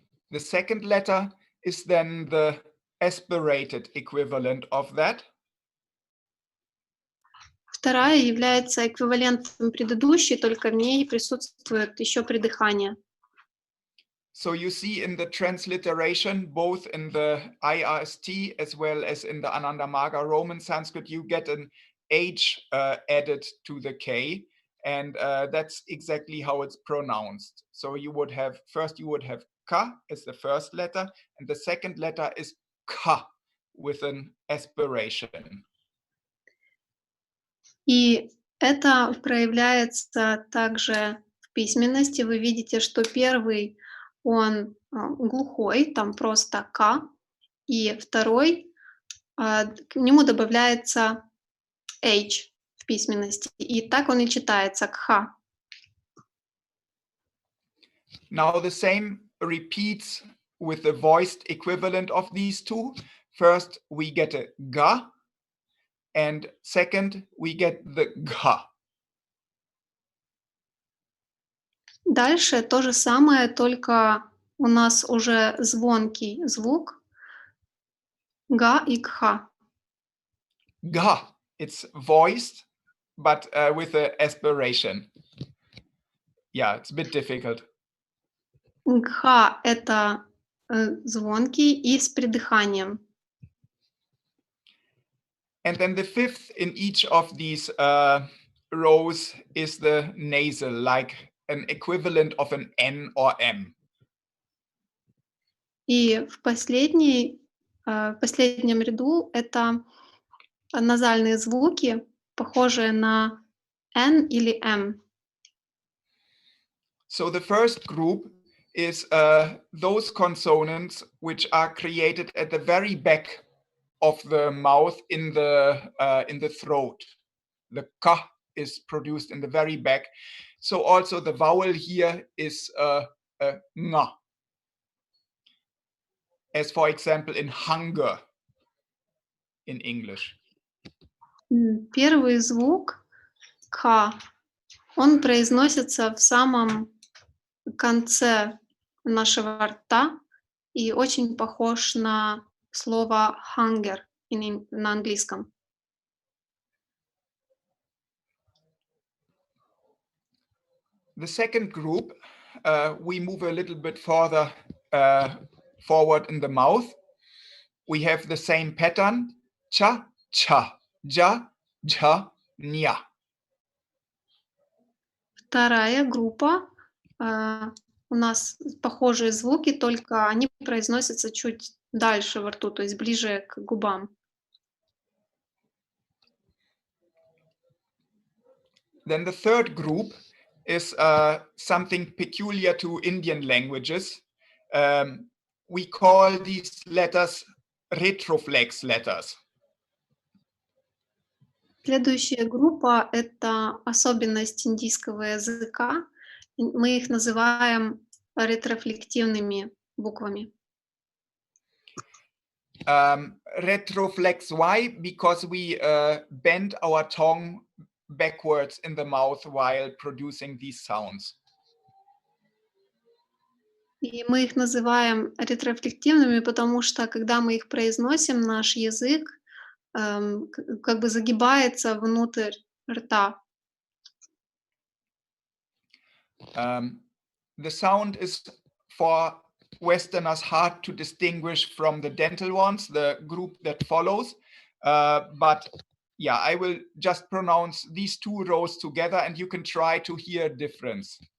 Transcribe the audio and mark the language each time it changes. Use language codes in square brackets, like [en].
[en] The second letter is then the aspirated equivalent of that. [ru] Вторая является эквивалентом предыдущей, только в ней присутствует еще придыхание. [en] So you see in the transliteration, both in the IRST as well as in the Anandamaga Roman Sanskrit, you get an H added to the K, and that's exactly how it's pronounced. So you would have, first you would have Ka as the first letter, and the second letter is Ka with an aspiration. [ru] И это проявляется также в письменности. Вы видите, что первый, он глухой, там просто К, и второй, к нему добавляется H в письменности, и так он и читается, Кха. [en] Now the same repeats with the voiced equivalent of these two. First we get a Ga, and second we get the Gha. [ru] Дальше то же самое, только у нас уже звонкий звук Га и Кха. [en] Ga, it's voiced, but with an aspiration. Yeah, it's a bit difficult. [ru] Гха — это звонкий и с придыханием. [en] And then the fifth in each of these rows is the nasal, like an equivalent of an N or M. [ru] И в последнем ряду это назальные звуки, похожие на N или M. [en] So the first group is those consonants which are created at the very back of the mouth in the throat. The k is produced in the very back. So also the vowel here is ng. As for example in hunger in English. [ru] Первый звук К, он произносится в самом конце нашего рта и очень похож на слово hunger на английском. [en] The second group, we move a little bit further forward in the mouth. We have the same pattern, cha, cha, ja, ja, nya. [ru] Вторая группа, у нас похожие звуки, только они произносятся чуть дальше во рту, то есть ближе к губам. [en] Then the third group is something peculiar to Indian languages. We call these letters retroflex letters. [ru] Следующая группа — это особенность индийского языка. Мы их называем ретрофлективными буквами. [en] Retroflex, why? Because we bend our tongue backwards in the mouth while producing these sounds. [ru] И мы их называем ретрофлективными, потому что, когда мы их произносим, наш язык как бы загибается внутрь рта. [en] The sound is for Westerners hard to distinguish from the dental ones, the group that follows. But yeah, I will just pronounce these two rows together and you can try to hear a difference.